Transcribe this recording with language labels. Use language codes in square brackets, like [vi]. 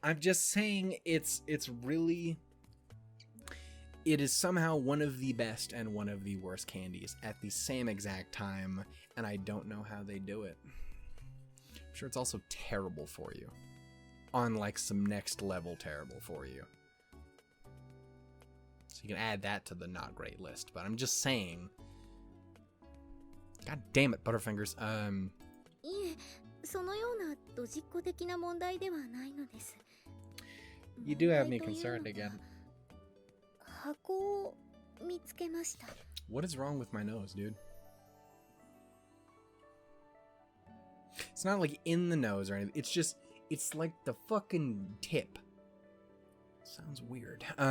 [en] I'm just saying it's really... It is somehow one of the best and one of the worst candies at the same exact time, and I don't know how they do it. I'm sure it's also terrible for you. On like some next level terrible for you. So you can add that to the not great list, but I'm just saying. God damn it, Butterfingers. [ja] いえ、そのようなドジっ子的な問題ではないのです。 [en] You do have me concerned again. [ja] 箱を見つけました。 [en] What is wrong with my nose, dude? It's not like in the nose or anything. It's just, it's like the fucking tip. Sounds weird.